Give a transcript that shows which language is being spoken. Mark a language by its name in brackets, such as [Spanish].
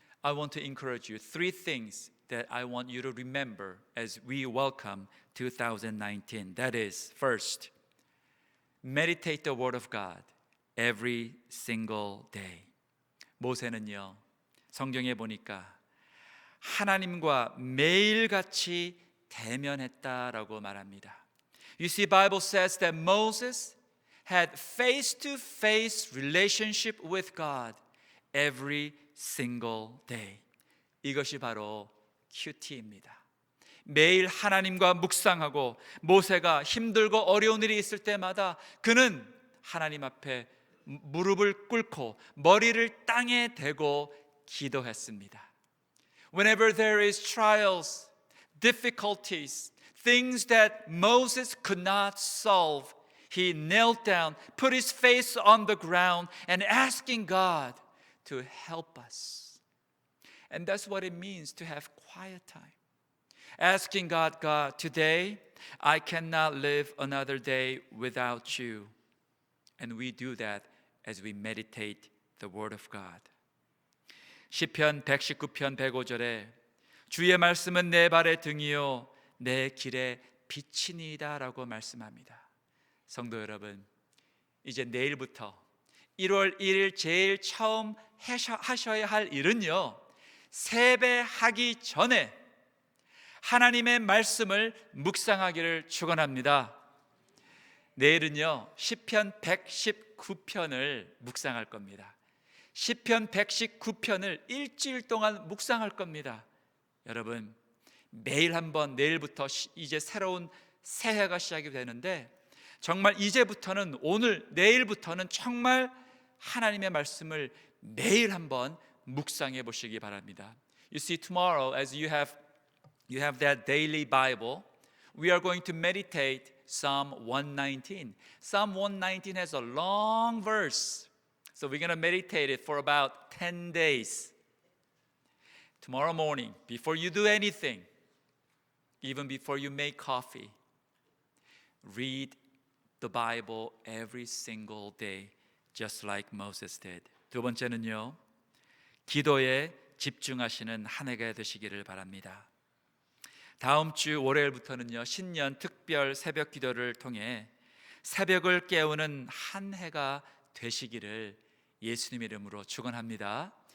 [English] I want to encourage you three things that I want you to remember as we welcome 2019. That is, first, meditate the word of God every single day. [Korean] 모세는요, 성경에 보니까 하나님과 매일같이 대면했다라고 말합니다. [English] You see, Bible says that Moses had face-to-face relationship with God every single day. 이것이 바로 큐티입니다. 매일 하나님과 묵상하고 모세가 힘들고 어려운 일이 있을 때마다 그는 하나님 앞에 무릎을 꿇고 머리를 땅에 대고 기도했습니다. Whenever there is trials, difficulties, things that Moses could not solve, he knelt down, put his face on the ground and asking God to help us. And that's what it means to have quiet time. Asking God, God, today I cannot live another day without you. And we do that as we meditate the word of God. [Korean] 시편 119편 105절에 주의 말씀은 내 발의 등이요 내 길의 빛이니이다라고 말씀합니다. 성도 여러분, 이제 내일부터 1월 1일 제일 처음 하셔야 할 일은요, 세배하기 전에 하나님의 말씀을 묵상하기를 축원합니다. 내일은요, 시편 119편을 묵상할 겁니다. 시편 119편을 일주일 동안 묵상할 겁니다. 여러분, 매일 한번, 내일부터 이제 새로운 새해가 시작이 되는데 정말 이제부터는, 오늘 내일부터는 정말 하나님의 말씀을 매일 한번 묵상해 보시기 바랍니다. [English] You see, tomorrow as you have that daily Bible, we are going to meditate Psalm 119. Psalm 119 has a long verse. So we're going to meditate it for about 10 days. Tomorrow morning, before you do anything, even before you make coffee, read the Bible every single day, just like Moses did. [Korean] 두 번째는요, 기도에 집중하시는 한 해가 되시기를 바랍니다. 다음 주 월요일부터는요, 신년 특별 새벽 기도를 통해 새벽을 깨우는 한 해가 되시기를 예수님 이름으로 축원합니다.